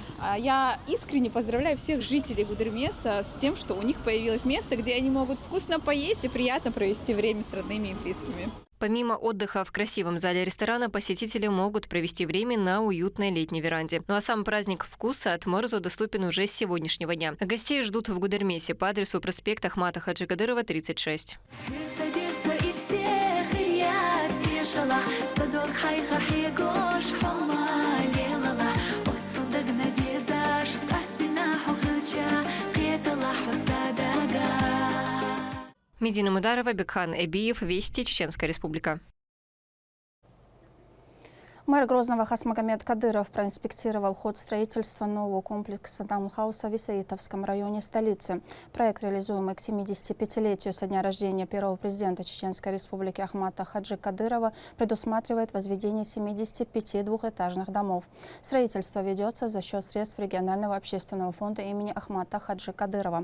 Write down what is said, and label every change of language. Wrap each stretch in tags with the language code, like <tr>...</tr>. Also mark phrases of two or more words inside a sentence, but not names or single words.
<ru>Я искренне поздравляю всех жителей Гудермеса с тем, что у них появилось место, где они могут вкусно поесть и приятно провести время с родными и близкими. Помимо отдыха в красивом зале ресторана, посетители могут провести время на уютной летней веранде. Ну а сам праздник вкуса от Марзо доступен уже с сегодняшнего дня. Гостей ждут в Гудермесе по адресу проспекта Ахмата Хаджи Кадырова, 36. Медина Мударова, Бекхан Эбиев, Вести, Чеченская Республика. Мэр Грозного Хасмагомед Кадыров проинспектировал ход строительства нового комплекса таунхауса в Исаитовском районе столицы. Проект, реализуемый к 75-летию со дня рождения первого президента Чеченской Республики Ахмата Хаджи Кадырова, предусматривает возведение 75 двухэтажных домов. Строительство ведется за счет средств регионального общественного фонда имени Ахмата Хаджи Кадырова.</ru>